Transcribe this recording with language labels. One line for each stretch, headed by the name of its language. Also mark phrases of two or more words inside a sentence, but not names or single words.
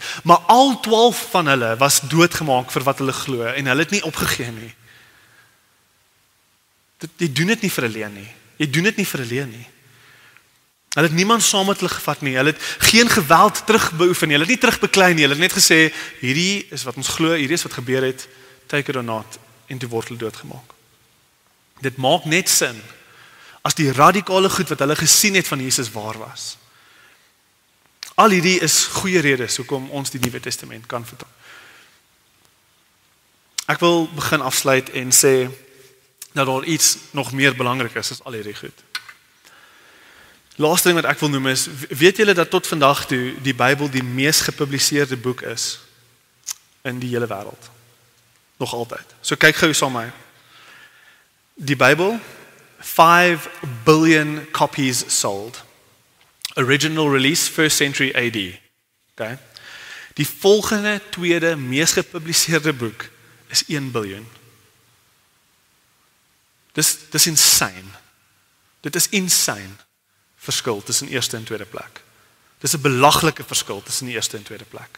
Afrikaans: Maar al 12 van hulle was doodgemaak vir wat hulle glo en hulle het nie opgegee nie. Jy doen dit nie vir 'n leuen nie. Jy doen dit nie vir 'n leuen nie. Hulle het niemand saam met hulle gevat nie. Hulle het geen geweld terugbeoefen nie. Hulle het nie terugbeklei nie. Hulle het net gesê, hierdie is wat ons glo, hierdie is wat gebeur het,
English: take it or not.
Afrikaans: En toe word hulle doodgemaak. Dit maak net sin as die radikale goed wat hulle gesien het van Jesus waar was. Al hierdie is goeie redes hoekom ons die Nuwe Testament kan vertaal. Ek wil begin afsluit en sê dat daar iets nog meer belangrik is as al hierdie goed. Laaste ding wat ek wil noem is, weet julle dat tot vandag toe die Bybel die mees gepubliseerde boek is in die hele wêreld? Nog altyd. So kyk gou saam met my. Die Bybel,
English: 5 billion copies sold. Original release, 1st century AD.
Afrikaans: Okay. Die volgende tweede mees gepubliseerde boek is 1 biljoen. Dis insane. Dit is insane verskil tussen eerste en tweede plek. Dis 'n belaglike verskil tussen die eerste en tweede plek.